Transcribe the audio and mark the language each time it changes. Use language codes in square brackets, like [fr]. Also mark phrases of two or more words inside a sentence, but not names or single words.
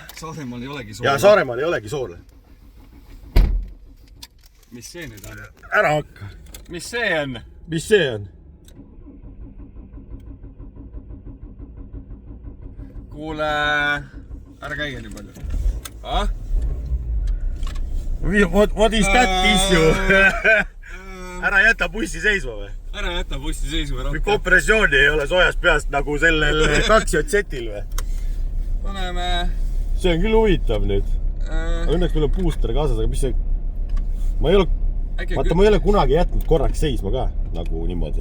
[et] Saaremaal ei olegi soola. Ja Saaremaal ei olegi soola. Mis see nüüd on? Ära hakka. Mis see on? Mis see on? Kuule, ära käige nii palju. [en] What is that issue? [et] Ära jäta bussi seisma või? Ära jäta bussi seisma rohkem. Kompressiooni ei ole soojas peast nagu sellel kaksjotsetil või? Paneme... See on küll huvitav nüüd. Õnneks meil on booster kaasas, aga mis see... Ma ei ole kunagi jätnud korraks seisma ka, nagu niimoodi.